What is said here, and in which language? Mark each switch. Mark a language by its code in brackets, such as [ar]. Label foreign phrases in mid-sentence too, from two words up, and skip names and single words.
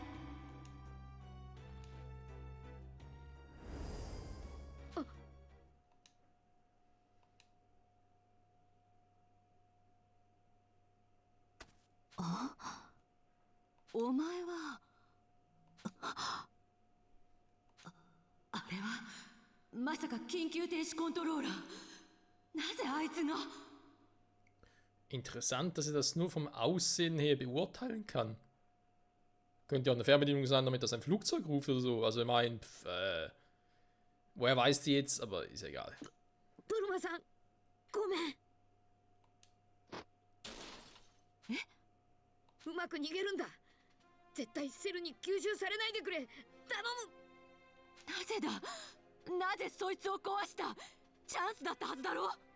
[ja] お前はあれはまさか緊急停止コントローラー。なぜあいつが。 [de] Interessant, dass er das nur vom Aussehen her beurteilen kann. Könnte ja eine Fernbedienung sein, damit das ein Flugzeug ruft oder so. Also ich meine, woher weiß die jetzt, aber ist ja egal. [ja] ブルマさん、ごめん。うまく逃げるんだ。絶対セルに吸収されないでくれ。頼む。なぜだ。なぜそいつを壊した。チャンスだったはずだろ。